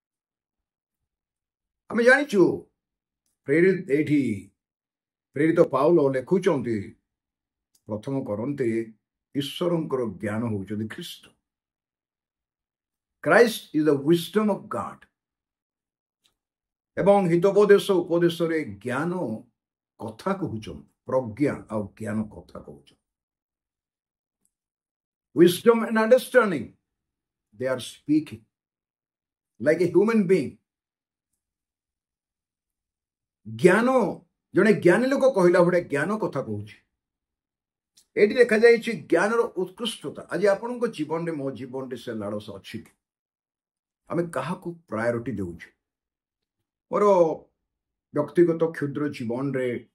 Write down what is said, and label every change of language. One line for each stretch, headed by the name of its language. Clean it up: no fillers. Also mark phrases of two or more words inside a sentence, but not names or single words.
Odia: ଆମେ ଜାଣିଛୁ ଏଇଠି ପ୍ରେରିତ ପାଉଲ ଲେଖୁଛନ୍ତି ପ୍ରଥମ କରନ୍ତିରେ ଈଶ୍ୱରଙ୍କର ଜ୍ଞାନ ହେଉଛନ୍ତି ଖ୍ରୀଷ୍ଟ
English: Christ is the wisdom of God
Odia: ଏବଂ ହିତୋପଦେଶ ଉପଦେଶରେ ଜ୍ଞାନ କଥା କହୁଛନ୍ତି ପ୍ରଜ୍ଞା ଆଉ ଜ୍ଞାନ କଥା କହୁଛନ୍ତି
English: wisdom and understanding they are speaking like a human being
Odia: ଜ୍ଞାନ ଜଣେ ଜ୍ଞାନୀ ଲୋକ କହିଲା ଭଳିଆ ଜ୍ଞାନ କଥା କହୁଛି ଏଠି ଲେଖାଯାଇଛି ଜ୍ଞାନର ଉତ୍କୃଷ୍ଟତା ଆଜି ଆପଣଙ୍କ ଜୀବନରେ ମୋ ଜୀବନରେ ସେ ଲାଳସ ଅଛି କି ଆମେ କାହାକୁ ପ୍ରାୟୋରିଟି ଦେଉଛୁ ମୋର ବ୍ୟକ୍ତିଗତ କ୍ଷୁଦ୍ର ଜୀବନରେ